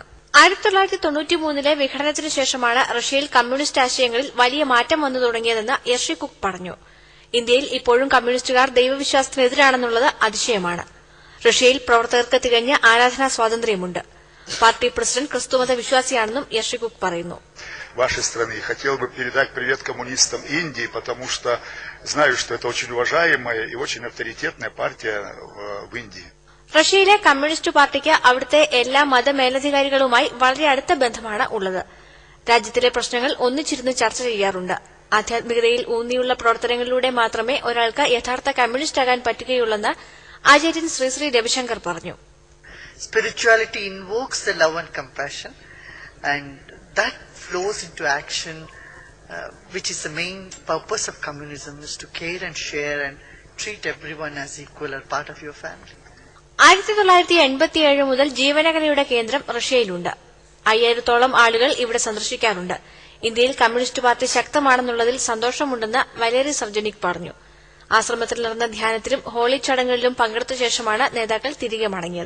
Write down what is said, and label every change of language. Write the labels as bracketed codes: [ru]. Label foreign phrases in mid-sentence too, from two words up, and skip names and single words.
[ml] 1993 വിഘടനത്തിനു ശേഷമാണ് റഷ്യയിൽ കമ്മ്യൂണിസ്റ്റ് ആശയങ്ങളിൽ വലിയ മാറ്റം വന്നു തുടങ്ങിയതെന്ന് യർഷിക്കുക്ക് പറഞ്ഞു. ഇന്ത്യയിൽ ഇപ്പോഴും കമ്മ്യൂണിസ്റ്റുകാർ ദൈവവിശ്വാസത്തിനെതിരാണെന്നുള്ളത് അതിശയമാണ്. റഷ്യയിൽ പ്രവർത്തകർക്ക് തികഞ്ഞ ആരാധനാ സ്വാതന്ത്ര്യമുണ്ട്. പാർട്ടി പ്രസിഡന്റ് ക്രിസ്തുമത വിശ്വാസിയാണെന്നും യർഷിക്കുക്ക് പറയുന്നു. [ru] Вашей страны. Хотел бы передать привет коммунистам Индии, потому что знаю, что это очень уважаемая и очень авторитетная партия в Индии. [ml] റഷ്യയിലെ കമ്മ്യൂണിസ്റ്റ് പാർട്ടിക്ക് അവിടുത്തെ എല്ലാ മതമേലധികാരികളുമായി വളരെ അടുത്ത ബന്ധമാണ് ഉള്ളത്. രാജ്യത്തിലെ പ്രശ്നങ്ങൾ ഒന്നിച്ചിരുന്ന് ചർച്ച ചെയ്യാറുണ്ട്. ആധ്യാത്മികതയിൽ ഊന്നിയുള്ള പ്രവർത്തനങ്ങളിലൂടെ മാത്രമേ ഒരാൾക്ക് യഥാർത്ഥ കമ്മ്യൂണിസ്റ്റ് ആകാൻ പറ്റുകയുള്ളെന്ന് ആചാര്യൻ ശ്രീ രവിശങ്കർ പറഞ്ഞു. [en] Spirituality invokes the love and compassion, and that flows into action, which is the main purpose of communism, is to care and share and treat everyone as equal or part of your family. [ml] 1987 മുതൽ ജീവനകലയുടെ കേന്ദ്രം റഷ്യയിലുണ്ട്. 5000-ഓളം ആളുകൾ ഇവിടെ സന്ദർശിക്കാറുണ്ട്. ഇന്ത്യയിൽ കമ്മ്യൂണിസ്റ്റ് പാർട്ടി ശക്തമാണെന്നുള്ളതിൽ സന്തോഷമുണ്ടെന്ന് വലേരി സർജനിക് പറഞ്ഞു. ആശ്രമത്തിൽ നടന്ന ധ്യാനത്തിലും ഹോളി ചടങ്ങുകളിലും പങ്കെടുത്ത ശേഷമാണ് നേതാക്കൾ തിരികെ മടങ്ങിയത്.